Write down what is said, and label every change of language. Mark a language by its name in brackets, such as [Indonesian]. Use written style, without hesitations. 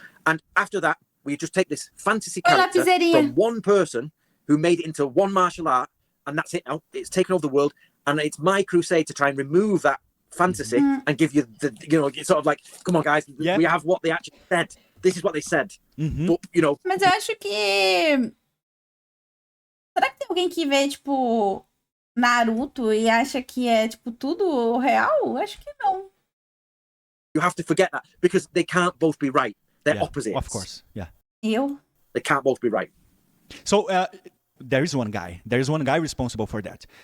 [English] And after that, we just take this fantasy character from one person who made it into one martial art, and that's it now. It's taken over the world, and it's my crusade to try and remove that fantasy and give you it's sort of like, come on guys, we have what they actually said. This is what they said. But, [Portuguese] Mas eu acho que... Será que tem alguém que vê, tipo... Naruto e acha que é, tipo, tudo real? Acho que não. [English] You have to forget that, because they can't both be right. They're opposites. Of course, yeah. They can't both be right. So, there is one guy. There is one guy responsible for that.